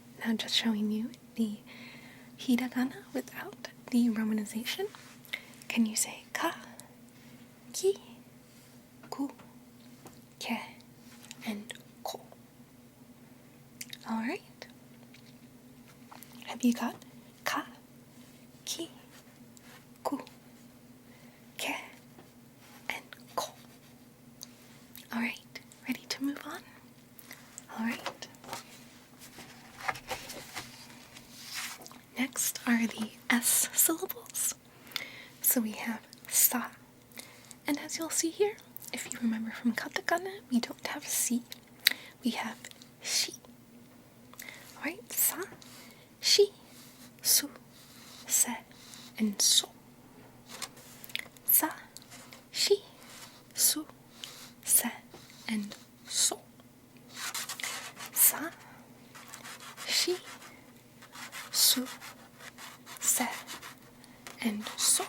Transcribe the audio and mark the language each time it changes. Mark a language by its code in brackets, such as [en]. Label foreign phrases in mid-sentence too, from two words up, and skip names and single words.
[en] now just showing you the hidakana without the romanization. Can you say [ja] ka, ki, ku, ke, and ko? [en] Alright. Have you got [ja] ka, ki, ku, ke, and ko? [en] Alright, ready to move on? Alright. Next are the S syllables. So we have sa, and as you'll see here, if you remember from katakana, we don't have si, we have shi. [ja] Alright, sa, shi, su, se, and so. Sa, shi, su, se, and so. Sa, shi, su, se, and so.